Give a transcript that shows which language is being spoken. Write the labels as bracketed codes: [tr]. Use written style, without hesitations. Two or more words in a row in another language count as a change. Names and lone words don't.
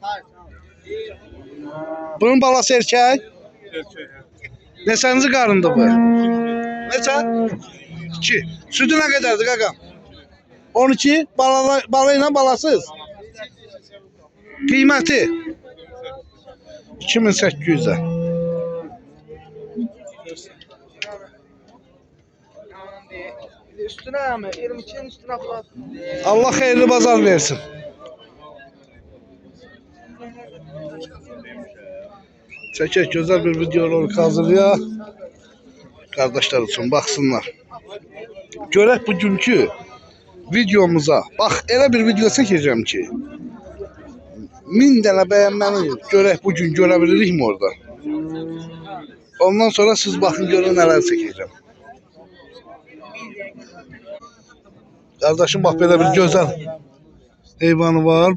[az] Bunun balası erkək. Neçənci qarındır bu? Neçə? 2. Sütü nə qədərdir qaqam? 12. Balayla balasız. Qiyməti 2800'e. [tr] Üstüne mi? 22'nin üstüne falan. Allah hayırlı bazar versin. [az] Çəkək güzel bir videolar hazırlaya. [tr] Kardeşler için baksınlar. [az] Görək bugünkü videomuza. Bax elə bir video çəkəcəm ki 1000 dənə bəyənməni görək bugün görə bilirikmi orada. Ondan sonra siz baxın görün nələr çəkəcəm. Kardeşim bax belə bir gözəl heyvanı var.